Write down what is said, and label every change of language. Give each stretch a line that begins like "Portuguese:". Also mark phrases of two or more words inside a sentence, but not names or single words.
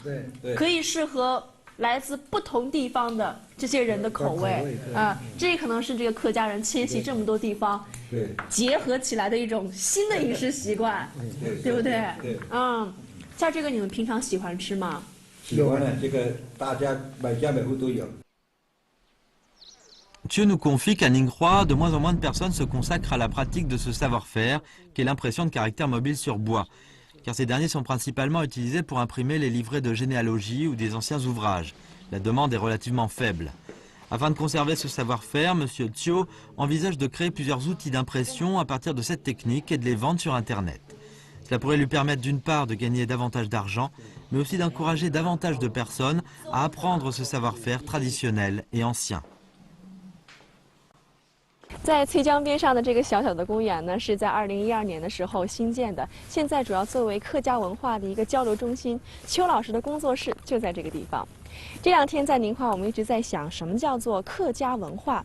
Chinese: 对，可以适合来自不同地方的这些人的口味啊。这可能是这个客家人迁徙这么多地方，结合起来的一种新的饮食习惯，对不对？对。像这个你们平常喜欢吃吗？喜欢的，这个大家每家每户都有。
French: Thieu nous confie qu'à Ningxia, de moins en moins de personnes se consacrent à la pratique de ce savoir-faire, qu'est l'impression de caractère mobile sur bois, car ces derniers sont principalement utilisés pour imprimer les livrets de généalogie ou des anciens ouvrages. La demande est relativement faible. Afin de conserver ce savoir-faire, M. Thieu envisage de créer plusieurs outils d'impression à partir de cette technique et de les vendre sur Internet. Cela pourrait lui permettre d'une part de gagner davantage d'argent, mais aussi d'encourager davantage de personnes à apprendre ce savoir-faire traditionnel et ancien.
Chinese: 在翠江边上的这个小小的公园呢，是在2012年的时候新建的，现在主要作为客家文化的一个交流中心。邱老师的工作室就在这个地方。这两天在宁化，我们一直在想，什么叫做客家文化？